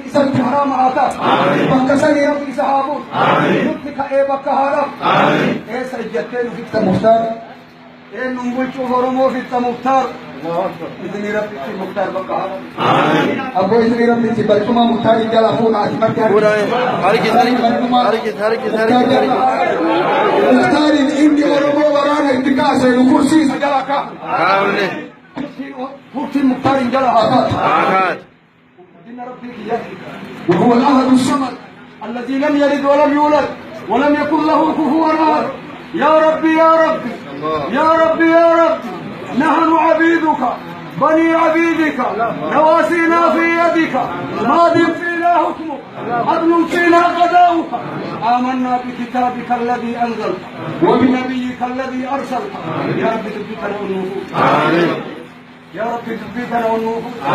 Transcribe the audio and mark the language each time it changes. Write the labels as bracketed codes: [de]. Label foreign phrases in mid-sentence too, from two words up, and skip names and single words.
[om] isatti haraama haa ta'a bakka sanii rabbi isa haa buusu nutti ka'ee bakka haa dhabu eessa ijjattee nufitta muktaar eenyuun bulchuuf Oromoo fitta muktaar iznii rabbitti muktaar bakka haa dhabu abboo iznii rabbitti barcuma muktaarii jala fuuna ati marti muktaarin inni Oromoo waraana itti kaasee nu kursiisa jala kaa kursiin muktaarin jala haa taatu [ar] دين ربك وهو الأحد الصمد الذي لم يلد ولم يولد ولم يكن له كفوا أحد يا ربي يا ربي يا ربي يا ربي نحن عبيدك بني عبيدك نواسينا في يدك ماض فينا حكمك عدل فينا قضاؤك آمنا بكتابك الذي أنزلت وبنبيك الذي أرسلت يا رب تبقى ونوفو يا رب تبقى ونوفو